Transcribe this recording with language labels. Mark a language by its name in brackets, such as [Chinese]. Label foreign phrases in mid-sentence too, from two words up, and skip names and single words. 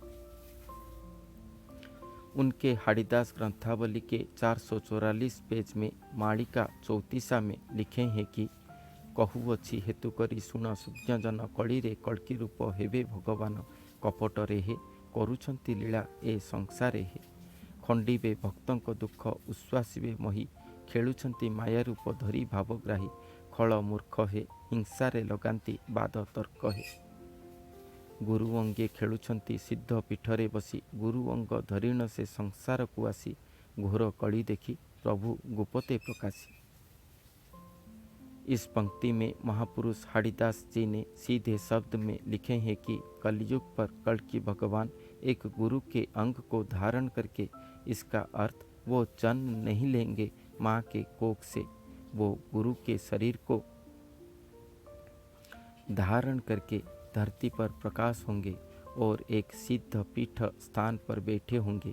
[Hindi] उनके हाड़ीदास ग्रंथावली के 444 पेज में मालिका 34 में लिखे हैं कि [Odia] କହୁଅଛି ହେତୁ କରି ଶୁଣ ସୁଜ୍ଞଜନ କଳିରେ କଳ୍କି ରୂପ ହେବେ ଭଗବାନ କପଟରେ ହେ କରୁଛନ୍ତି ଲୀଳା ଏ ସଂସାରେ ହେ। ଖଣ୍ଡିବେ ଭକ୍ତଙ୍କ ଦୁଃଖ ଉଶ୍ୱାସିବେ ମହି। ଖେଳୁଛନ୍ତି ମାୟା ରୂପ ଧରି ଭାବଗ୍ରାହୀ। ଖଳ ମୂର୍ଖ ହେ ହିଂସାରେ ଲଗାନ୍ତି ବାଦ ତର୍କ ହେ। ଗୁରୁ ଅଙ୍ଗେ ଖେଳୁଛନ୍ତି ସିଦ୍ଧ ପୀଠରେ ବସି। ଗୁରୁ ଅଙ୍ଗ ଧରିଣ ସେ ସଂସାରକୁ ଆସି। ଘୋର କଳି ଦେଖି ପ୍ରଭୁ ଗୁପତେ ପ୍ରକାଶି। [Hindi] इस पंक्ति में महापुरुष हरिदास जी ने सीधे शब्द में लिखे हैं कि कलयुग पर कल्कि भगवान एक गुरु के अंग को धारण करके, इसका अर्थ वो जन्म नहीं लेंगे माँ के कोख से, वो गुरु के शरीर को धारण करके धरती पर प्रकाश होंगे और एक सिद्ध पीठ स्थान पर बैठे होंगे।